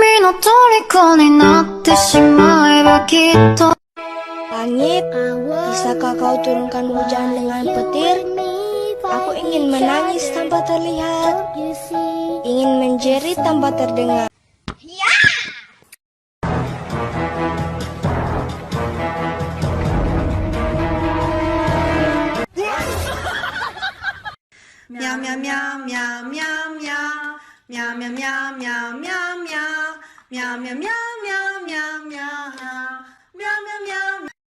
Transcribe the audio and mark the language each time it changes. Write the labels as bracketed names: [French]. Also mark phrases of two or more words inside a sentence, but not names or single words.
[Japanese] 虜になってしまえばきっと [Indonesian] Langit, bisakah kau turunkan hujan dengan petir? Aku ingin menangis tanpa terlihat, ingin menjerit tanpa terdengar. Meow meow meow meow meow meow meow meow meow meow meow meow meow meow meow meow meow meow meow meow.